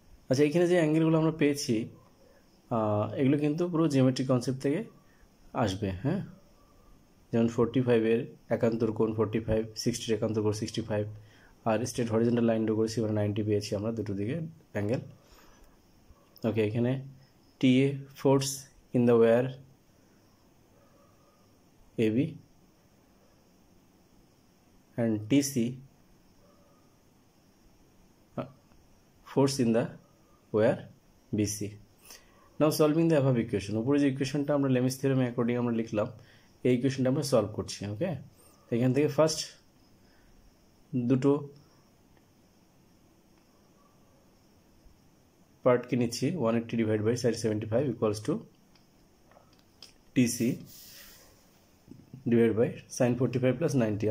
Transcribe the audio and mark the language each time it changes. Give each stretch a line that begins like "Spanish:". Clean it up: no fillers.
Bangla: আচ্ছা, এখানে যে অ্যাঙ্গেলগুলো আমরা পেয়েছি এগুলো কিন্তু পুরো জিওমেট্রিক কনসেপ্ট থেকে আসবে, হ্যাঁ। যেমন 45-এর একান্তর কোণ 45, 60-র একান্তর কোণ 65, আর স্ট্রেট হরিজন্টাল লাইন ড্র করেছি, মানে 90 পেয়েছি আমরা দুটো দিকে অ্যাঙ্গেল।
English: Okay, এখানে TA force in the wire AB and TC force in the wire BC. Now solving the above equation.
Bangla: উপরে যে ইকুয়েশনটা আমরা লেমিস থিওরেমে অ্যাকর্ডিং আমরা লিখলাম, এই ইকুয়েশনটা আমরা সলভ করছি। ওকে, এখান থেকে ফার্স্ট দুটো পার্টকে নিচ্ছি।
English: 180 divide by sine 75 equals to TC divide by sine 45 plus 90।